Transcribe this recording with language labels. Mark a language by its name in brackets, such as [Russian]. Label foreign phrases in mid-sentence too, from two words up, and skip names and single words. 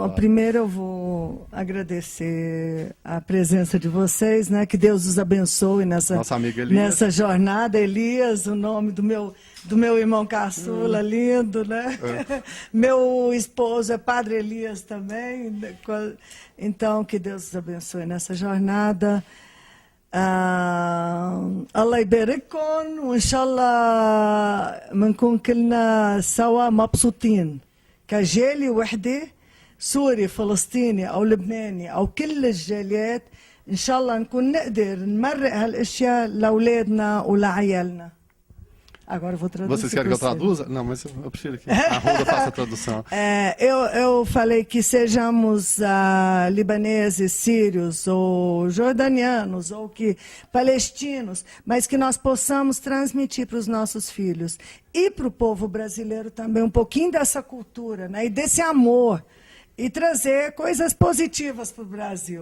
[Portuguese] Bom, primeiro eu vou agradecer a presença de vocês, né? Que Deus os abençoe nessa jornada. Elias, o nome do meu irmão caçula, lindo, né? Meu esposo é Padre Elias também. Então, que Deus os abençoe nessa jornada. [Arabic] الله يبارككم وإن شاء الله منكون كلنا سوا مبسوطين كجالية وحدة سوري فلسطيني أو لبناني أو كل الجاليات إن شاء الله نكون نقدر نمرق هالأشياء لأولادنا ولعيالنا. [Portuguese] Agora eu vou traduzir. Vocês querem que eu traduza? Não, mas eu prefiro que a Ruda faça a tradução. Eu falei que sejamos libaneses, sírios, ou jordanianos, ou palestinos, mas que nós possamos transmitir para os nossos filhos e para o povo brasileiro também um pouquinho dessa cultura, né, e desse amor, e trazer coisas positivas para o Brasil.